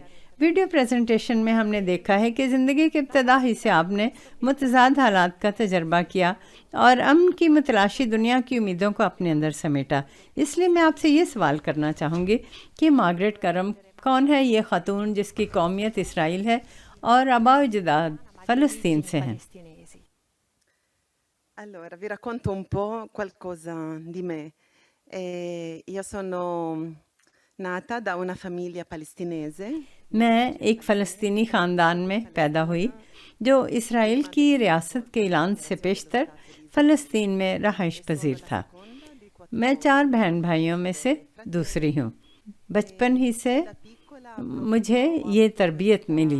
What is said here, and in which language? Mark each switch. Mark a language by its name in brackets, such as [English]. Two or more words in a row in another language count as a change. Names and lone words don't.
[Urdu] ویڈیو پریزنٹیشن میں ہم نے دیکھا ہے کہ زندگی کے ابتدا ہی سے آپ نے متضاد حالات کا تجربہ کیا اور امن کی متلاشی دنیا کی امیدوں کو اپنے اندر سمیٹا. اس لیے میں آپ سے یہ سوال کرنا چاہوں گی کہ مارگریٹ کرم کون ہے یہ خاتون جس کی قومیت اسرائیل ہے اور آباء و اجداد فلسطین سے ہیں؟ [Italian] Allora, vi racconto un po' qualcosa di me. Io sono nata da una famiglia palestinese. [Urdu] میں ایک فلسطینی خاندان میں پیدا ہوئی جو اسرائیل کی ریاست کے اعلان سے پیشتر فلسطین میں رہائش پذیر تھا. میں 4 بہن بھائیوں میں سے دوسری ہوں. بچپن ہی سے مجھے یہ تربیت ملی.